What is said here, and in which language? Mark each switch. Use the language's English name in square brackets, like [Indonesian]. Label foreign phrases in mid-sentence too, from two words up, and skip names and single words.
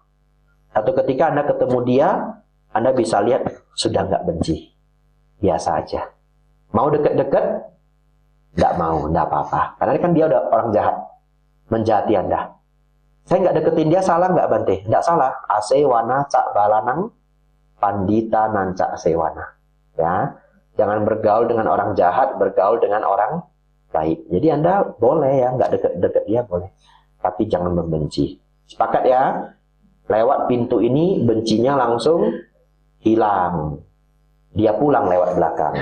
[Indonesian] Satu ketika Anda ketemu dia, Anda bisa lihat sudah enggak benci. Biasa aja. Mau deket-deket? Enggak mau, enggak apa-apa. Karena kan dia udah orang jahat. Menjahati Anda. Saya enggak deketin dia, salah enggak, Bante? Enggak salah. [Pali] Asewana cak balanang pandita nanca sewana. [Indonesian] Ya, jangan bergaul dengan orang jahat, bergaul dengan orang baik. Jadi Anda boleh ya, nggak deket-deket dia boleh, tapi jangan membenci. Sepakat ya? Lewat pintu ini bencinya langsung hilang. Dia pulang lewat belakang.